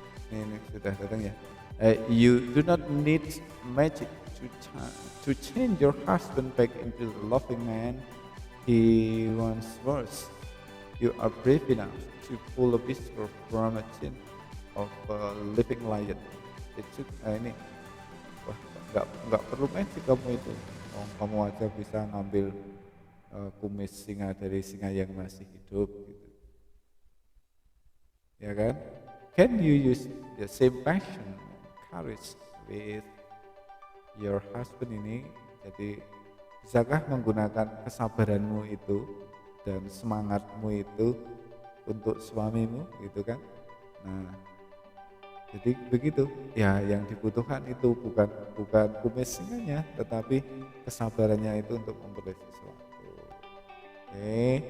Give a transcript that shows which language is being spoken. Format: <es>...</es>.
<id>Ini sudah datang ya.</id> <en>You do not need magic to change your husband back into the loving man he once was. You are brave enough to pull a whisker from a chin of a living lion.</en> <id>Itu ini, wah, nggak perlu magic kamu itu. Oh, kamu aja bisa ngambil kumis singa dari singa yang masih hidup, gitu. Ya kan?</id> <en>Can you use the same passion, courage with your husband ini?</en> <id>Jadi bisakah menggunakan kesabaranmu itu dan semangatmu itu untuk suamimu, gitu kan? Nah, jadi begitu. Ya, yang dibutuhkan itu bukan kumis singanya, tetapi kesabarannya itu untuk memperoleh sesuatu. Oke.</id>